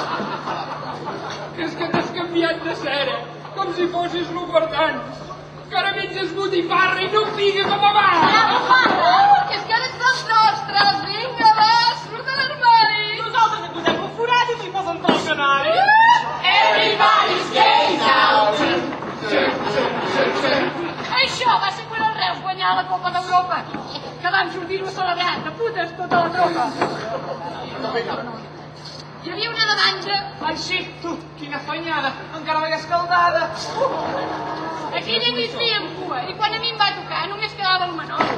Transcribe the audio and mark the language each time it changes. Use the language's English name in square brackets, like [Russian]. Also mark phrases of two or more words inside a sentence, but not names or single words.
[Catalan] És que t'has canviat de cera, com si fossis l'Obertans. Que ara menges botifarra i no piga com abans. Que és que ara ets dels nostres. Vinga, va, surt de l'armari. Nosaltres et posem un forat i t'hi posen pel canari. [English] Everybody's gay now. [Catalan] Això va ser quan el Reus guanyà la Copa d'Europa, que vam sortir-ho a celebrar, de putes tota la tropa. Hi havia una demanda. Ai, sí, tu, quina fanyada, encara vaig escaldada. Aquella nit feien cua, i quan a mi em va tocar només quedava el Manolo.